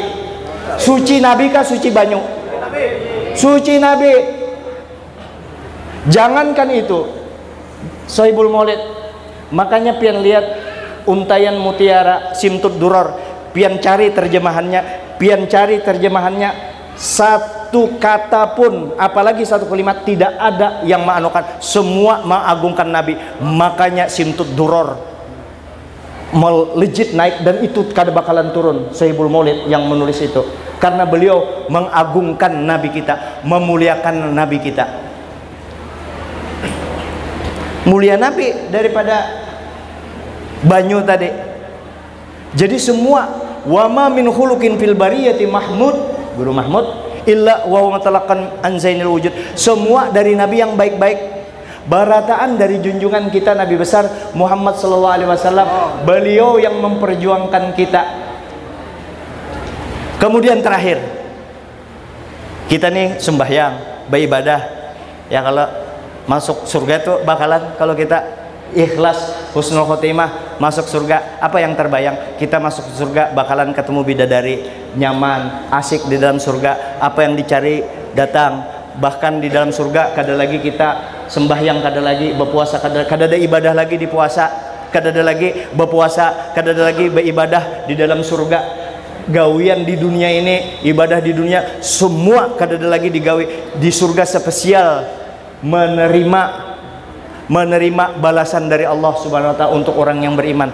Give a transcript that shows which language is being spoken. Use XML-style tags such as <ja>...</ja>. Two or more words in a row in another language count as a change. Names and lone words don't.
<bjn>Suci Nabi kah suci banyu? Suci Nabi. Jangankan itu, Sohibul Maulid, makanya pian lihat Untayan Mutiara Simtud Duror, pian cari terjemahannya,</bjn> <id>satu kata pun, apalagi satu kalimat, tidak ada yang menganukan, semua mengagungkan Nabi.</id> <bjn>Makanya Simtud Duror melejit naik, dan itu kada bakalan turun.</bjn> <id>Sohibul Maulid yang menulis itu, karena beliau mengagungkan Nabi kita, memuliakan Nabi kita.</id> <bjn>Mulia Nabi daripada banyu tadi.</bjn> <id>Jadi semua,</id> <ar>wama min khuluqin fil bariyati Mahmud,</ar> <id>Guru Mahmud,</id> <ar>illa wa mutalaqan an zainil wujud,</ar> <id>semua dari Nabi yang baik-baik, barataan dari junjungan kita Nabi besar Muhammad</id> <ar>sallallahu alaihi wasallam.</ar> <id>Beliau yang memperjuangkan kita. Kemudian terakhir, Kita nih sembahyang, beribadah.</id> <bjn>Ya kalau masuk surga tuh bakalan kalau kita ikhlas, husnul khotimah, masuk surga, apa yang terbayang? Kita masuk surga bakalan ketemu bidadari, nyaman, asik di dalam surga, apa yang dicari datang. Bahkan di dalam surga kada lagi kita sembahyang, kada lagi berpuasa, kada ada ibadah lagi di puasa, kada ada lagi berpuasa, kada ada lagi beribadah di dalam surga. Gawian di dunia ini, ibadah di dunia, semua kada ada lagi digawi.</bjn> <id>Di surga spesial menerima balasan dari Allah</id> <ar>Subhanahu wa taala</ar> <id>untuk orang yang beriman.</id>